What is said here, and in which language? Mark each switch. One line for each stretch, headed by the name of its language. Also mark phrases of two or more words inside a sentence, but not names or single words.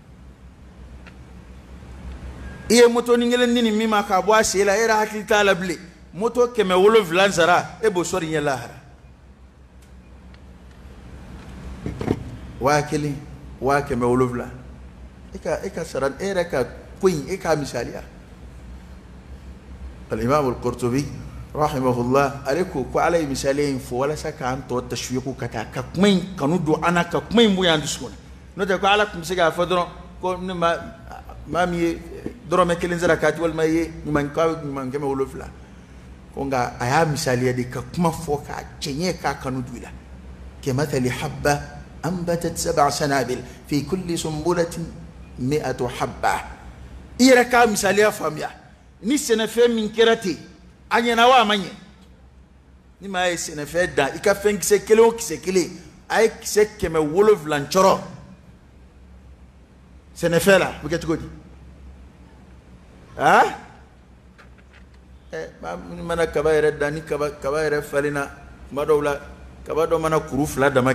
Bambara: i ye moto ni kelen di nin min ma k'a bɔ a sen la e yɛrɛ hakili t'a la bilen moto 700 sara e b'o sɔrɔ i ɲɛ lahara 1000 700 e ka sara e yɛrɛ ka ko in e k'a misaliya al-Imam al-Qurtubi rahimahullah ale ko ala ye misaliya in fɔ walasa k'an tɔ tashwiku ka taa ka kuma in kanu don an na ka kuma in bonya an dusukun n'o tɛ ko ala tun bɛ se k'a fɔ dɔrɔn ko ne maa min ye dɔrɔmɛ 1 sara k'a ti walima i ye ɲuman 700 ko nka a y'a misaliya de ka kuma fɔ k'a cɛɲɛ k'a kanu don i la
Arabic: كمثل حبة أنبتت 7 سنابل في كل سنبلة 100 حبة
Bambara: i yɛrɛ k'a misaliya faamuya ni sɛnɛfɛn min kɛra ten a ɲɛna wa a ma ɲɛ ni maa ye sɛnɛfɛn dan i ka fɛn kisɛ kelen o kisɛ kelen a ye kisɛ 700 cɔrɔ sɛnɛfɛn la o bɛ kɛ cogo di maa minnu mana kaba yɛrɛ dan ni kaba yɛrɛ falenna tuma dɔw la kaba dɔ mana kuru 2 dama